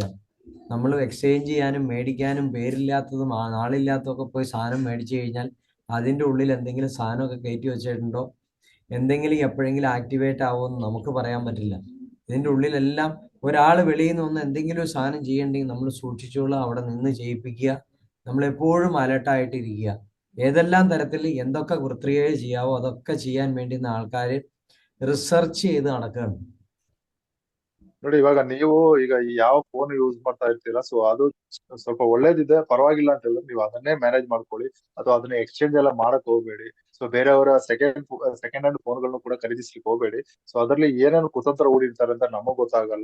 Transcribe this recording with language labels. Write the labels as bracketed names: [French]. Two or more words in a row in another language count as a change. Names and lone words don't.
[Malayalam] നമ്മൾ എക്സ്ചേഞ്ച് ചെയ്യാനും മേടിക്കാനും പേരില്ലാത്തതും നാളില്ലാത്തതൊക്കെ പോയി സാധനം മേടിച്ചു കഴിഞ്ഞാൽ അതിൻ്റെ ഉള്ളിൽ എന്തെങ്കിലും സാധനമൊക്കെ കയറ്റി വെച്ചിട്ടുണ്ടോ, എന്തെങ്കിലും എപ്പോഴെങ്കിലും ആക്ടിവേറ്റ് ആവുമെന്ന് നമുക്ക് പറയാൻ പറ്റില്ല. ഇതിൻ്റെ ഉള്ളിലെല്ലാം ഒരാൾ വെളിയിൽ നിന്ന് വന്ന് എന്തെങ്കിലും ഒരു സാധനം ചെയ്യണമെങ്കിൽ നമ്മൾ സൂക്ഷിച്ചോളാം, അവിടെ നിന്ന് ചെയ്യിപ്പിക്കുക. നമ്മളെപ്പോഴും അലർട്ടായിട്ടിരിക്കുക. ഏതെല്ലാം തരത്തിൽ എന്തൊക്കെ കൃത്രിമം ചെയ്യാവോ അതൊക്കെ ചെയ്യാൻ വേണ്ടുന്ന ആൾക്കാർ റിസർച്ച് ചെയ്ത് നടക്കുകയാണ്. [Kannada] ನೋಡಿ ಇವಾಗ ನೀವು ಈಗ ಯಾವ [English] phone use [Kannada] ಮಾಡ್ತಾ ಇರ್ತೀರಾ, ಸೊ ಅದು ಸ್ವಲ್ಪ ಒಳ್ಳೇದಿದೆ, ಪರವಾಗಿಲ್ಲ ಅಂತ ಹೇಳಿದ್ರೆ ನೀವು ಅದನ್ನೇ ಮ್ಯಾನೇಜ್ ಮಾಡ್ಕೊಳ್ಳಿ, ಅಥವಾ ಅದನ್ನ ಎಕ್ಸ್ಚೇಂಜ್ ಎಲ್ಲ ಮಾಡಕ್ ಹೋಗ್ಬೇಡಿ. ಸೊ ಬೇರೆಯವರ [English] second hand [Kannada] ಫೋನ್ಗಳನ್ನು ಕೂಡ ಖರೀದಿಸ್ಲಿಕ್ಕೆ ಹೋಗ್ಬೇಡಿ. ಸೊ ಅದ್ರಲ್ಲಿ ಏನೇನು ಕುತಂತ್ರ ಹೂಡಿರ್ತಾರೆ ಅಂತ ನಮಗ್ ಗೊತ್ತಾಗಲ್ಲ.